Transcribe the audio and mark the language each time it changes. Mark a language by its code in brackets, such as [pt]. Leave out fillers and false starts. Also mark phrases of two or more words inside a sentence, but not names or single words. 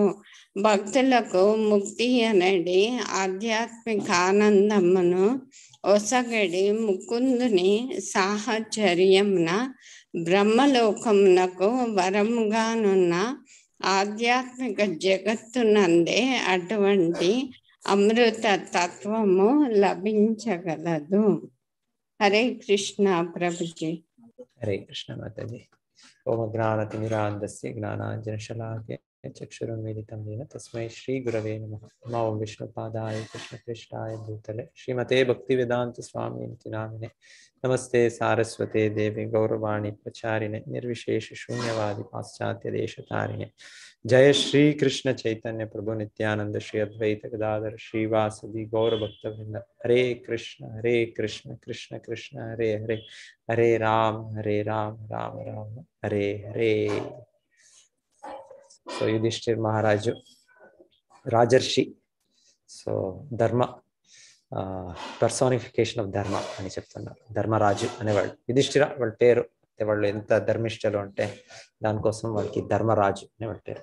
[te] భక్తులకు ముక్తి అనేది ఆధ్యాత్మిక ఆనందమును ఒసగడి ముకుందుని సాహచర్యమున బ్రహ్మలోకమునకు వరముగానున్న ఆధ్యాత్మిక జగత్తునందే అటువంటి అమృత తత్వము లభించగలదు. హరే కృష్ణ ప్రభుజీ. [sa] హరే కృష్ణ మాతాజీ. ఓం జ్ఞానతిమిరాంధస్య జ్ఞానాంజనశలాకయ చక్షురున్మిలితం येन तस्मै श्री गुरवे नमः. नमो विष्णुपादाय कृष्णपृष्ठाय भूतले श्रीमते भक्तिवेदांत स्वामिनिति नामिने नमस्ते सारस्वते देवी गौरवाणी प्रचारिणे निर्विशेष शून्यवादी पाश्चात्य देशतारिणे. जय श्री कृष्ण चैतन्य प्रभु नित्यानंद श्री अद्वैत गदाधर श्रीवासदि गौर भक्तवृंद. हरे कृष्ण कृष्ण कृष्ण हरे हरे, हरे राम राम राम हरे हरे. [te] సో యుధిష్ఠిర్ మహారాజు రాజర్షి. [en] So dharma personification of dharma [te] అని చెప్తున్నారు. ధర్మరాజు అనేవాళ్ళు యుధిష్ఠిర వాళ్ళ పేరు. వాళ్ళు ఎంత ధర్మిష్ఠులు అంటే దానికోసం వాళ్ళకి ధర్మరాజు అనే వాళ్ళ పేరు.